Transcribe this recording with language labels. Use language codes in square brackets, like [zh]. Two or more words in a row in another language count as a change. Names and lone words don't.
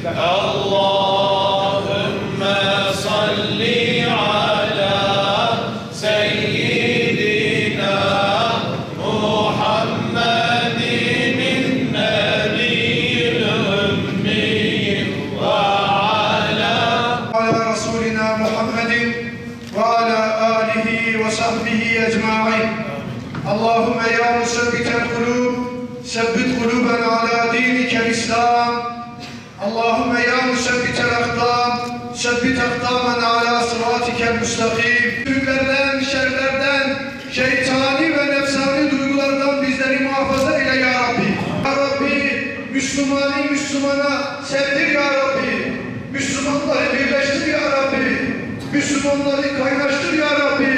[ar] اللهم صل على سيدنا محمد النبي الأمي و على رسولنا محمد وعلى آله وصحبه أجمعين اللهم يا مثبت القلوب ثبت قلوبنا على دينك الإسلام اللهم يا مثبت الأقدام ثبت أقدامنا على صراطك المستقيم [tr] Kötülüklerden, şerlerden, şeytani ve nefsani duygulardan bizleri muhafaza eyle ya Rabbi. [ar] يا ربي, [tr] Müslümanı Müslümana sevdir [ar] يا ربي. [tr] Müslümanları birleştir [ar] يا ربي. [tr] Müslümanları kaynaştır [ar] يا ربي.